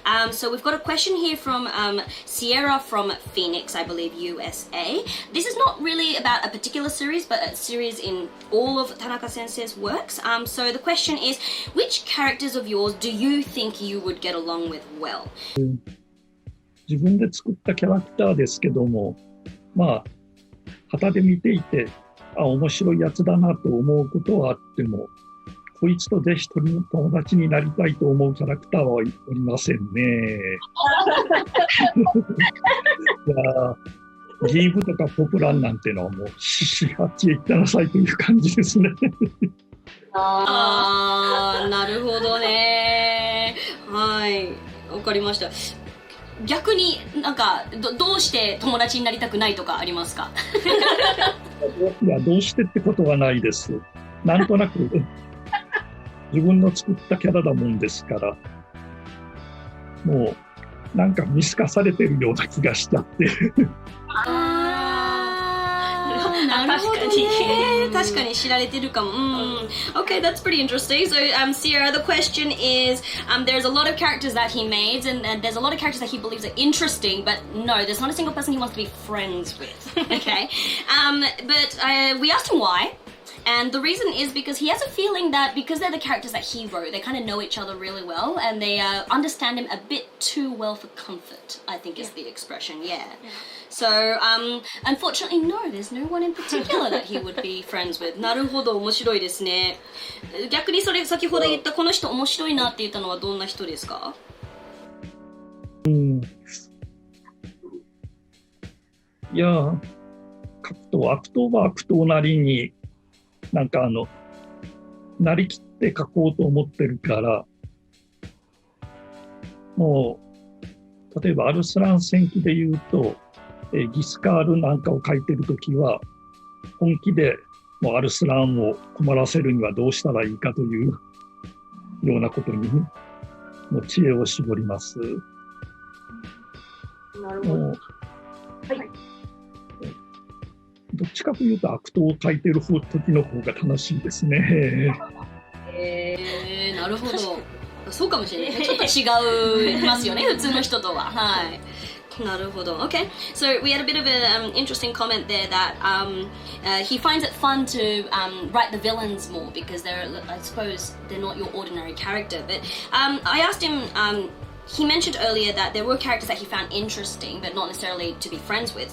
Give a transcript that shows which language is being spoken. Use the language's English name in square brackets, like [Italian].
[English] So we've got a question here from Sierra from Phoenix, I believe, USA. This is not really about a particular series, but a series in all of Tanaka-sensei's works. So the question is, which characters of yours do you think you would get along with well? [Japanese] 自分で作ったキャラクターですけども、まあ、旗で見ていて、面白いやつだなと思うことはあっても、こいつとぜひ友達になりたいと思うキャラクターはおりませんね。ギーブとかポプランなんてのはもうあっちへ行ったなさいという感じですね。なるほどね。はい、わかりました。逆になんかどうして友達になりたくないとかありますか？いや、どうしてってことはないです。なんとなく自分の作ったキャラだもんですから、もうなんか見透かされてるような気がしちゃって。なるほどね。確かに知られてるかも。 [English] Okay, that's pretty interesting. So, Sierra, the question is, there's a lot of characters that he made, and there's a lot of characters that he believes are interesting, but no, there's not a single person he wants to be friends with. Okay, but we asked him why. And the reason is because he has a feeling that because they're the characters that he wrote, they kind of know each other really well, and they understand him a bit too well for comfort, I think is the expression, yeah. So, unfortunately, no, there's no one in particular that he would be friends with. [Japanese] なるほど、面白いですね。逆にそれ、先ほど言ったこの人面白いなって言ったのはどんな人ですか？いや、悪党は悪党なりに、なんかなりきって書こうと思ってるから、もう、例えばアルスラン戦記で言うと、ギスカールなんかを書いてるときは、本気でもうアルスランを困らせるにはどうしたらいいかというようなことに、もう知恵を絞ります。なるほど。はい。どっちかというと悪党を書いてる時の方が楽しいですね。なるほど。そうかもしれない。ちょっと違いますよね、普通の人とは。はい。なるほど。 [English] Okay, so we had a bit of an interesting comment there that he finds it fun to write the villains more because they're, I suppose, they're not your ordinary character. But I asked him. He mentioned earlier that there were characters that he found interesting, but not necessarily to be friends with.